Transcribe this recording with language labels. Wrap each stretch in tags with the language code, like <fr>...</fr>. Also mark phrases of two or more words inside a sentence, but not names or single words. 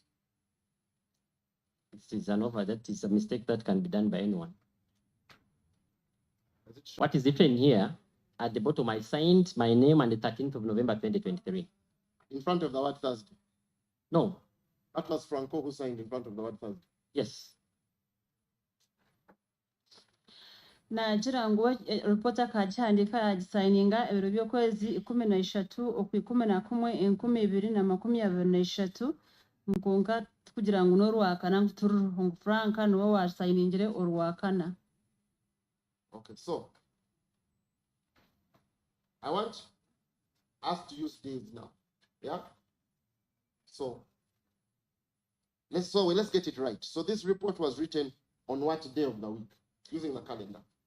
<en>It is that is a mistake that can be done by anyone. Does it show? What is written here at the bottom? I signed my name on the 13th of November 2023. In front of the word Thursday. No. That was Franco who signed in front of the word Thursday. Yes.</en> <nyn>Nagira ngu reporter kagihandika yagisayininga ebiro by'okwezi 13 okwi 11/2023 nkonka kugira ngu n'orwakana ngu turiho ngu Franka niwe wasayiningire orwakana.</nyn> <en>Okay, so I want us to use days now. Yeah. So let's get it right. So this report was written on what day of the week using the calendar?</en>